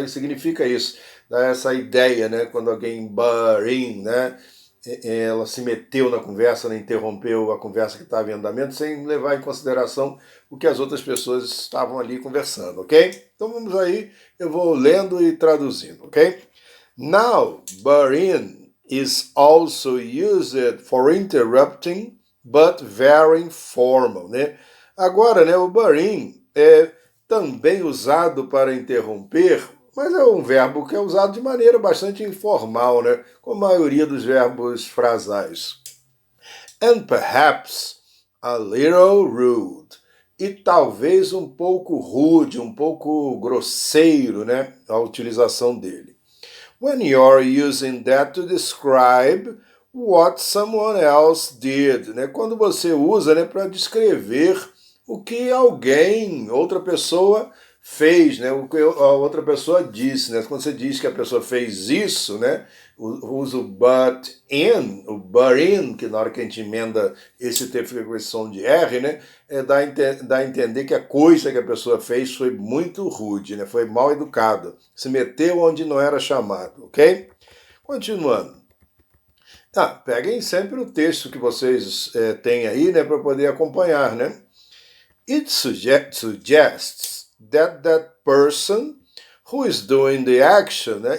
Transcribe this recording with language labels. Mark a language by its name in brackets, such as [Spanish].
[Portuguese] E significa isso, dá essa ideia, né? Quando alguém butt in, né? Ela se meteu na conversa, né? Interrompeu a conversa que estava em andamento, sem levar em consideração o que as outras pessoas estavam ali conversando, ok? Então vamos aí, eu vou lendo e traduzindo, ok? [English] Now, butt in is also used for interrupting, but very informal, né? [Portuguese] Agora, né, o butt in é também usado para interromper, mas é um verbo que é usado de maneira bastante informal, né? Como a maioria dos verbos frasais. [English] And perhaps a little rude. [Portuguese] E talvez um pouco rude, um pouco grosseiro, né? A utilização dele. [English] When you're using that to describe what someone else did, né? [Portuguese] Quando você usa, né, para descrever o que alguém, outra pessoa fez, né? O que a outra pessoa disse, né? Quando você diz que a pessoa fez isso, né? Usa o but in, que na hora que a gente emenda esse T fica com esse som de R, né? Dá a entender que a coisa que a pessoa fez foi muito rude, né? Foi mal educada. Se meteu onde não era chamado, ok? Continuando. Peguem sempre o texto que vocês têm aí, né? Para poder acompanhar, né? [English] It suggests that person who is doing the action, né?